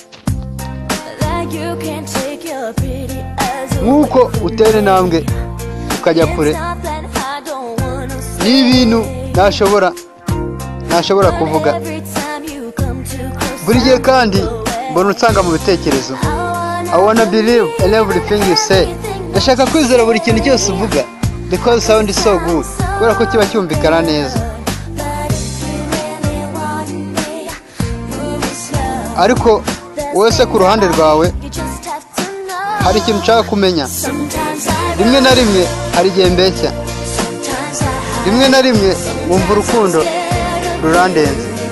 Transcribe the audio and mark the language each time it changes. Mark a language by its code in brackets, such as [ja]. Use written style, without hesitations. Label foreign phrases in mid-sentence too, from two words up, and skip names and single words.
[rw] Nkuko utera intambwe ukajya kure. Ni ibintu ntashobora kuvuga. Buri gihe kandi mbona unsanga mu bitekerezo. [en] I wanna believe in everything you say. [rw] Ndashaka kwizera buri kintu cyose uvuga [en] because sound is so good. [rw] Kubera ko kiba cyumvikana neza. Ariko wese ku ruhande rwawe hari ikintu nshaka kumenya. Rimwe na rimwe hari igihe mbeshya. Rimwe na rimwe wumva urukundo rurandenze.